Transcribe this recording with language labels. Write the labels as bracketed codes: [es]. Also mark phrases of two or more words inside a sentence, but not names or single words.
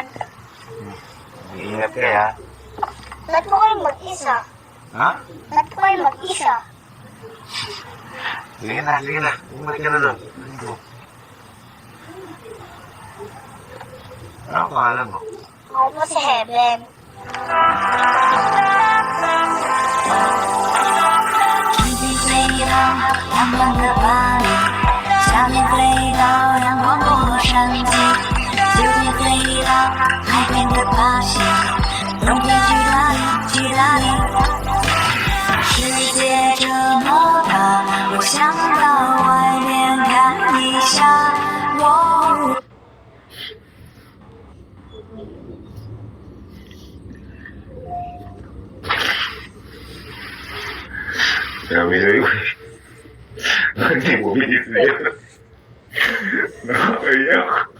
[tl] Iingat ka ya. Ba't po kayo mag-isa? Ha? Ba't po kayo mag-isa? Sige na, sige na. Umalik ka na doon. Ano ang pangalan mo? Ako po si Heaven. [zh] 春天飞到阳光的巴黎，夏天飞到阳光的洛杉矶，秋天飞到海边的巴西，冬天去哪里？去哪里？世界这么大，我想到外面看一下。我 [tl] Sabi sa'yo eh. Hindi mo bilis na yan. Nakakaiyak.